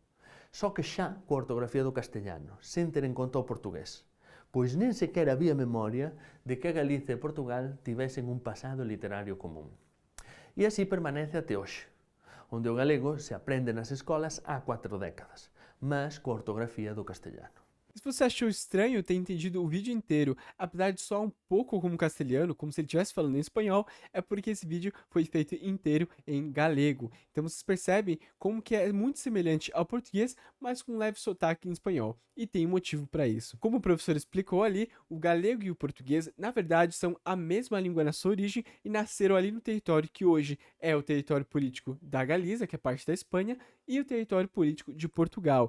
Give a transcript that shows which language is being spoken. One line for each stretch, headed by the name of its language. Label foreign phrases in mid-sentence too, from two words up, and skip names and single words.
Galician: Só que xa coa ortografía do castellano, sen ter en conta o portugués, pois nen sequera había memoria de que Galiza e Portugal tivesen un pasado literario común. E así permanece até hoxe, onde o galego se aprende nas escolas há 4 décadas, mas coa ortografía do castellano.
Portuguese: Se você achou estranho ter entendido o vídeo inteiro, apesar de soar um pouco como castelhano, como se ele estivesse falando em espanhol, é porque esse vídeo foi feito inteiro em galego. Então vocês percebem como que é muito semelhante ao português, mas com um leve sotaque em espanhol. E tem um motivo para isso. Como o professor explicou ali, o galego e o português, na verdade, são a mesma língua na sua origem e nasceram ali no território que hoje é o território político da Galiza, que é parte da Espanha, e o território político de Portugal.